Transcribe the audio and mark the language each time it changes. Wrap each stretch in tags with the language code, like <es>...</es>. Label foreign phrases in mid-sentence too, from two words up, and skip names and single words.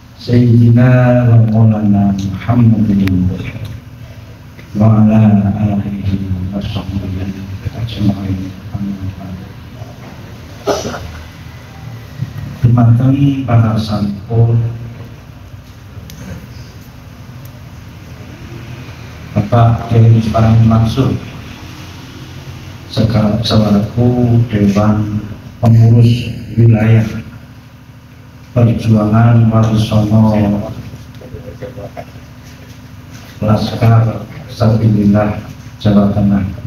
<ar>سيدنا ومولانا محمد وعلى آله وصحبه أجمعين.</ar> <jv>Dumateng para sampun Bapak Kiai Parang Mansur selaku Dewan Pengurus Wilayah Perjuangan Walisono Laskar Sabilillah Jawa Tengah.</jv>